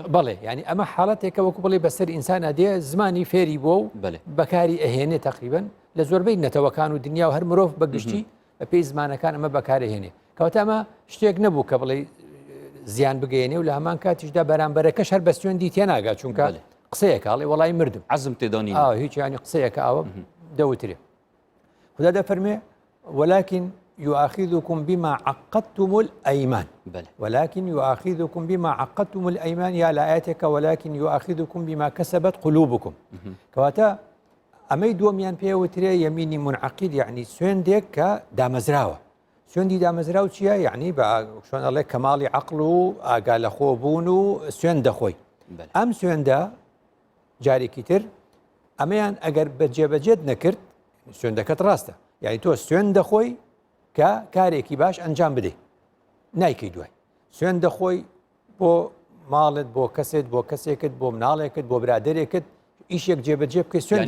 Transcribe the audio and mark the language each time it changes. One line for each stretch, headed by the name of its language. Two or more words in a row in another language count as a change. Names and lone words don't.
Central Kurdish: بەڵێ ینی ئەمە حاڵەتێکە وەکو بڵێ بەسەر ئینسانە دێ زمانی فێری بۆ و بەکاری ئەهێنێ تقریبن لە زۆربەی نەتەوەکان و دنیا و هەر مرۆڤ بەگشتی بە پێی زمانەکان ئەمە بەکارهێنێ کەواتە ئەمە شتێک نەبوو کە بڵێ زیان بگەێنێ و لە هەمان کاتیشدا بەرامبەرەکەش هەر بە سوێندی تێناگات چونکە قسەیەکاڵێ وەڵی مردم عەزم تێدانی هیچ ینی قسەیەکە ئەوە دەوترێ خوددا دەفەرمێ
Arabic: ولكن يؤاخذكم بما عقدتم الأيمان ولكن يؤاخذكم بما عقدتم الأيمان يا لآياتك ولكن يؤاخذكم بما كسبت قلوبكم
Central Kurdish: كواتا ئەمەی دووەمیان پێوترێ یەمینی منعقید یعنی سوێندێک کە دامەزراوە سوێندی دامەزراو چییە یعنی بە شۆن ئەڵێ کەماڵی عەقڵ و ئاگا لە خۆبوون و سوێند دەخۆی ئەم سوێندە جارێکی تر ئەمەیان ئەگەر بەجێبەجێت نەکرد سوێندەکەت ڕاستە یعنی تۆ سوێند دەخۆی کە کارێکی باش ئەنجام بدەیت نایکەی دوای سوێند دەخۆی بۆ ماڵت بۆ کەسێت بۆ کەسێکت بۆ مناڵێکت بۆ برادێکت ئیشێک جێبەجێ بکەی سوێندی